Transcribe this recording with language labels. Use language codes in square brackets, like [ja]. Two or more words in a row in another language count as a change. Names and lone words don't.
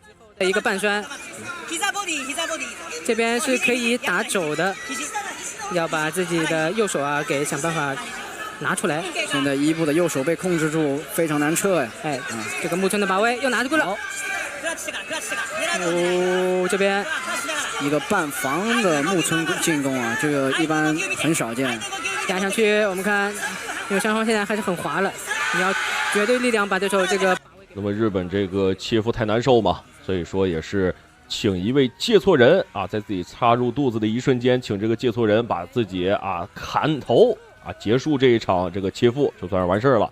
[zh] 一個半摔，這邊是可以打肘的，要把自己的右手給想辦法拿出來。現在伊布的右手被控制住，非常難撤這個木村的把位又拿住了。這邊一個半防的木村進攻啊，這個一般很少見。壓上去，我們看，因為雙方現在還是很滑了，你要絕對力量把對手這個。那麼日本這個切腹太難受嘛，所以說也是請一位介錯人在自己插入肚子的一瞬間，請這個介錯人把自己砍頭結束這一場這個切腹，就算是完事了。